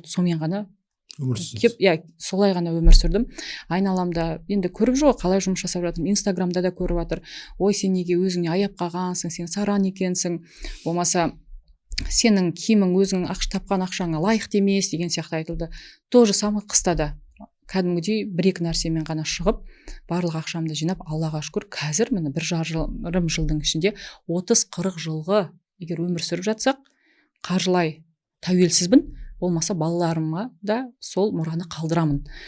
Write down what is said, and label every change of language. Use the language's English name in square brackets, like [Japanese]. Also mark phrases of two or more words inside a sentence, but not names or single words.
[Kazakh] Сонымен ғана солай ғана өмір сүрдім. Айналамда енді көріп жүр, қалай жұмыс жасап жатырмын. Инстаграмда да көріп жатыр. Ой, сен неге өзіңе аяп қалғансың, сен саран екенсің. Болмаса сенің киімің өзің тапқан ақшаңа лайықты емес деген сияқты айтылды. [Russian] То же самое [Kazakh] қыста да. Кәдімгідей 1-2 нәрсемен ғана шығып, барлық ақшамды жинап, Аллаға шүкір, қазір міне 1,5 жылдың ішінде 30-40 жылғы егер өмір сүріп жатсақ, қаржылай тәуелсізбін, болмаса балаларыма да сол мұраны қалдырамын.